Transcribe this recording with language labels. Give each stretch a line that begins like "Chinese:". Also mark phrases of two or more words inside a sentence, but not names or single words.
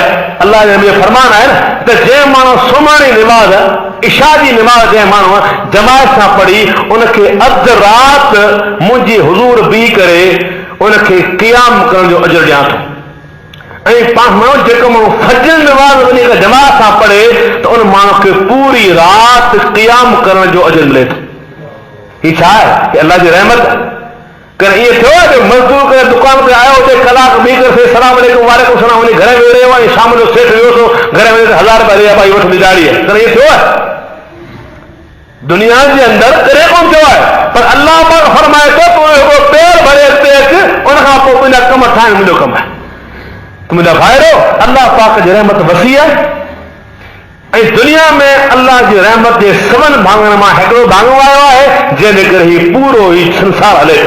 Sindhi: अल्लाह जो इहो फरमान आहे न त जंहिं माण्हू सुम्हण जी निमाज़, इशा जी निमाज़ जंहिं माण्हू जमात सां पढ़ी, उनखे अधु राति मुंहिंजी हुज़ूर बीह करे उनखे क़ियाम करण जो अजर ॾियां थो। ऐं पाण माण्हू जेको माण्हू फज्र निमाज़ वञी करे जमात सां पढ़े त उन माण्हू खे पूरी राति क़ियाम करण जो अजर मिले थो। हीअ छा आहे? हीअ अल्लाह जी रहमत आहे। कॾहिं ईअं थियो आहे जो मज़दूर करे दुकान ते आयो, हुते कलाक बीह करे
Arabic: سلام علیکم وعلیکم سلام
Sindhi: वञी घर में वेही रहियो आहे, शाम जो सेठ वियो थो घर में 1000 रुपया ॾे भाई वठि ॾियारी आहे। कॾहिं ईअं थियो आहे? दुनिया जे अंदरि कॾहिं कोन थियो आहे। पर अल्लाह पाक फरमाए थो तूं हिकिड़ो पेर भरे अॻिते अचु, उनखां पोइ तुंहिंजा कम ठाहिण मुंहिंजो कमु आहे। मुंहिंजा भाइरो, अल्लाह पाक जी रहमत वसी आहे ऐं दुनिया में अल्लाह जी रहमत जे सभिनि भाङनि मां हिकिड़ो भाङो आयो आहे जंहिंजे करे हीउ पूरो ई संसार हले पियो।